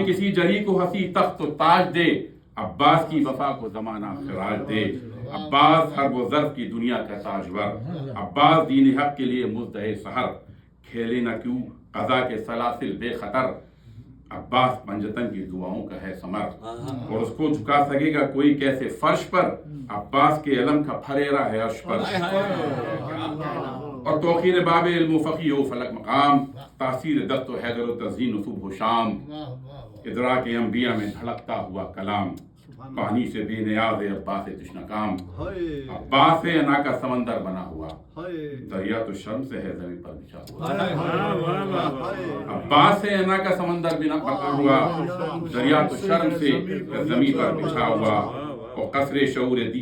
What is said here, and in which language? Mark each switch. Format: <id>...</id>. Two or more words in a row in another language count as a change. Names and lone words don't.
<ur>کسی جری کو ہنسی تخت و تاج دے، عباس کی وفا کو زمانہ خراج دے، عباس ہر وہ ظرف کی دنیا کا تاجور، عباس دین حق کے لیے مزدہ سحر، کھیلے نہ کیوں قضا کے سلاسل بے خطر، عباس پنجتن کی دعاؤں کا ہے ثمر، اور اس کو جھکا سکے گا کوئی کیسے فرش پر، عباس کے علم کا پھریرا ہے عرش پر، اور توقیر باب علم و فقی و فلک مقام، تاثیر دست و حیدر و تزئین و صبح و شام، ادراک انبیاء میں دھڑکتا ہوا کلام، پانی سے بے نیاز ہے عباس تشنہ کام، عباس سے انا کا سمندر بنا ہوا، دریا تو شرم سے ہے زمین پر بچھا ہوا، عباس سے انا کا سمندر بنا ہوا، دریا تو شرم سے زمین پر بچھا ہوا، اور قصر شعور دی</ur>